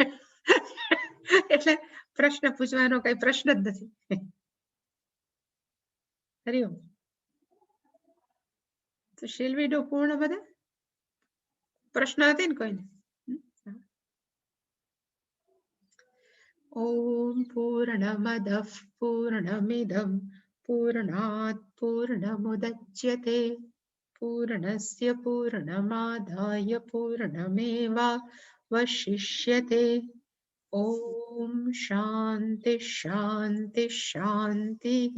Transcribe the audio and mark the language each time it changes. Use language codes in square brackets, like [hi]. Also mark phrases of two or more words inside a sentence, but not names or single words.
[gu] એટલે પ્રશ્ન પૂછવાનો કઈ પ્રશ્ન જ નથી. હરિઓમ. તો [en] shall we do [gu] પૂર્ણ બધા? પ્રશ્ન હતી ને કોઈને? [sa] ॐ पूर्णमदः पूर्णमिदं पूर्णात् पूर्णमुदच्यते पूर्णस्य पूर्णमादाय पूर्णमेवावशिष्यते। ॐ शान्ति शान्ति शान्तिः।